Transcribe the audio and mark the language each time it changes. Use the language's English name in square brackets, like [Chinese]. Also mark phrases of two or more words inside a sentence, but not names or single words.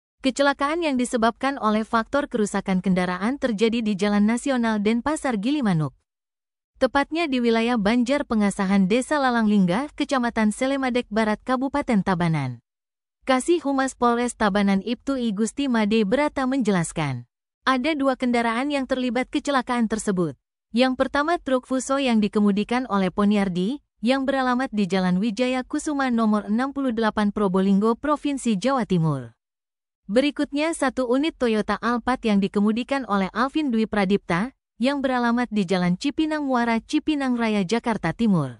[Indonesian] Kecelakaan yang disebabkan oleh faktor kerusakan kendaraan terjadi di Jalan Nasional Denpasar Gilimanuk. Tepatnya di wilayah Banjar Pengasahan Desa Lalanglingga, Kecamatan Selemadek Barat, Kabupaten Tabanan. Kasih Humas Polres Tabanan Ibtu I Gusti Made Brata menjelaskan, ada 2 kendaraan yang terlibat kecelakaan tersebut. Yang pertama truk Fuso yang dikemudikan oleh Poniardi, yang beralamat di Jalan Wijaya Kusuma nomor 68 Probolinggo, Provinsi Jawa Timur. Berikutnya 1 unit Toyota Alphard yang dikemudikan oleh Alvin Dwi Pradipta, yang beralamat di Jalan Cipinang Muara, Cipinang Raya, Jakarta Timur.